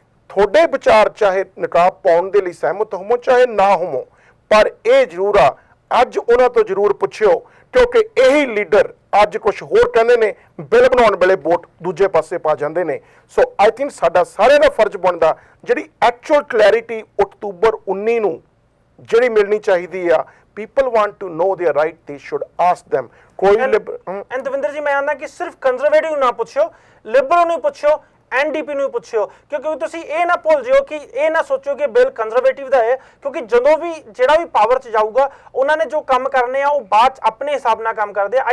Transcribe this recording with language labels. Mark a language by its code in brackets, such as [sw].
[pa] ਤੁਹਾਡੇ ਵਿਚਾਰ ਚਾਹੇ ਨਕਾਬ ਪਾਉਣ ਦੇ ਲਈ ਸਹਿਮਤ ਹੋਵੋ ਚਾਹੇ ਨਾ ਹੋਵੋ, ਪਰ ਇਹ ਜ਼ਰੂਰ ਆ ਅੱਜ ਉਹਨਾਂ ਤੋਂ ਜ਼ਰੂਰ ਪੁੱਛਿਓ, ਕਿਉਂਕਿ ਇਹੀ ਲੀਡਰ ਅੱਜ ਕੁਝ ਹੋਰ ਕਹਿੰਦੇ ਨੇ, ਬਿੱਲ ਬਣਾਉਣ ਵੇਲੇ ਵੋਟ ਦੂਜੇ ਪਾਸੇ ਪਾ ਜਾਂਦੇ ਨੇ। [en] so I think [pa] ਸਾਡਾ ਸਾਰਿਆਂ ਦਾ ਫਰਜ਼ ਬਣਦਾ ਜਿਹੜੀ ਐਕਚੁਅਲ ਕਲੈਰਿਟੀ ਅਕਤੂਬਰ 19 ਨੂੰ ਜਿਹੜੀ ਮਿਲਣੀ ਚਾਹੀਦੀ ਆ। [en] people want to know their right, they should ask them। [pa] ਕੋਈ ਐਂਡ ਦਵਿੰਦਰ ਜੀ ਮੈਂ ਆਂਦਾ ਕਿ ਸਿਰਫ ਕੰਜ਼ਰਵੇਟਿਵ ਨਾ ਪੁੱਛਿਓ, ਲਿਬਰਲ ਨੂੰ ਪੁੱਛਿਓ, ਐਨਡੀਪੀ ਨੂੰ ਪੁੱਛਿਓ, ਕਿਉਂਕਿ ਤੁਸੀਂ ਇਹ ਨਾ ਭੁੱਲ ਜਿਓ ਕਿ ਇਹ ਨਾ ਸੋਚੋ ਕਿ ਬਿੱਲ ਕੰਜ਼ਰਵੇਟਿਵ ਦਾ ਹੈ, ਕਿਉਂਕਿ ਜਦੋਂ ਵੀ ਜਿਹੜਾ ਵੀ ਪਾਵਰ 'ਚ ਜਾਊਗਾ ਉਹਨਾਂ ਨੇ ਜੋ ਕੰਮ ਕਰਨੇ ਆ ਉਹ ਬਾਅਦ 'ਚ ਆਪਣੇ ਹਿਸਾਬ ਨਾਲ ਕੰਮ ਕਰਦੇ ਆ।